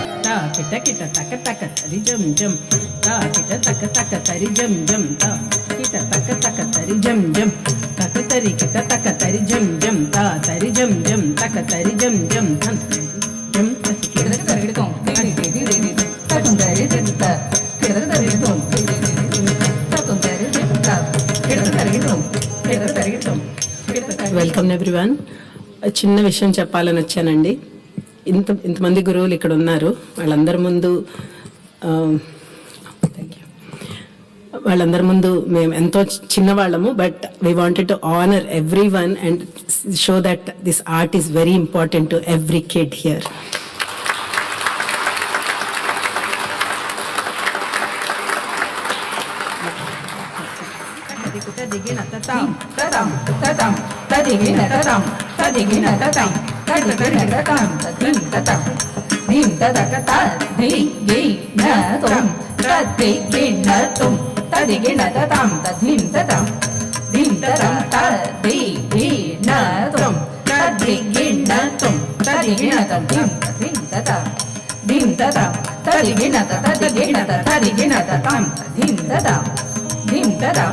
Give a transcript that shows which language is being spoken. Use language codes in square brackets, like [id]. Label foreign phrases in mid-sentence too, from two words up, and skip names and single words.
[en] ta kita kita taka taka tari jam jam ta kita taka taka tari jam jam ta kita taka taka tari jam jam taka tari kita taka tari jam jam ta tari jam jam taka tari jam jam tan jam kita tari tom tiri tiri tiri ta tom tari tiri ta kita tari tom tiri tiri ta tom tari tiri ta kita tari tom kita tari tom. Welcome everyone. [te] చిన్న విషయం చెప్పాలని వచ్చానండి. ఇంతమంది గురువులు ఇక్కడ ఉన్నారు. వాళ్ళందరి ముందు మేము ఎంతో చిన్నవాళ్ళము, [en] But we wanted to honor every one and show that this art is very important to every kid here. Tadigina tatam, tatam, tatam, tadigina tatam, tadigina tatam, tadigina tatam, tadim tatam, dim tatakata, digina tum, tadigina tum, tadigina tatam, tadim tatam, dim tatam, tadigina tum, tadigina tum, tadigina tatam, tadim tatam, dim tatam, tadigina tadigina tadigina tatam, tadim tatam, dim tatam.